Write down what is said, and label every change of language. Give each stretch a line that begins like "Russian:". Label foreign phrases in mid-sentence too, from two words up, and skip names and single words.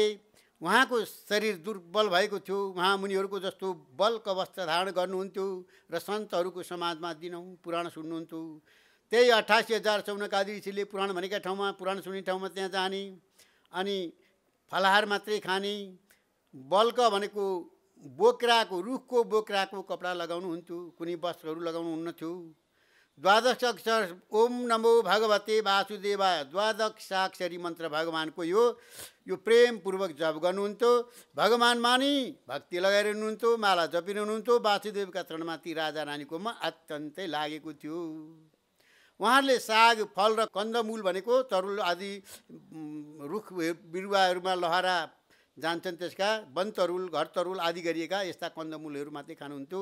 Nepali: उहाँको शरीर दुर्बल भएको थियो। उहाँ मुनिहरूको जस्तो बलको वस्त्र धारण गर्नुहुन्थ्यो र सन्तहरूको समाजमा दिनौँ पुराण सुन्नुहुन्थ्यो। त्यही 88,000 सौनकादि ऋषिले पुराण भनेका ठाउँमा, पुराण सुन्ने ठाउँमा त्यहाँ जाने अनि फलाहार मात्रै खाने। बल्क भनेको बोक्राको, रुखको बोक्राको कपडा लगाउनुहुन्थ्यो, कुनै वस्त्रहरू लगाउनु हुन्नथ्यो। द्वादश अक्षर
Sanskrit: ओम नमो भगवते वासुदेवाय,
Nepali: द्वादशाक्षरी मन्त्र भगवानको यो प्रेमपूर्वक जप गर्नुहुन्थ्यो। भगवानमा नि भक्ति लगाएर हुनुहुन्थ्यो, माला जपिरहनुहुन्थ्यो। वासुदेवका चरणमा ती राजा रानीकोमा अत्यन्तै लागेको थियो। उहाँहरूले साग, फल र कन्दमूल भनेको तरुल आदि रुख बिरुवाहरूमा लहरा जान्छन्, त्यसका वनतरुल, घरतरुल आदि गरिएका यस्ता कन्दमूलहरू मात्रै खानुहुन्थ्यो।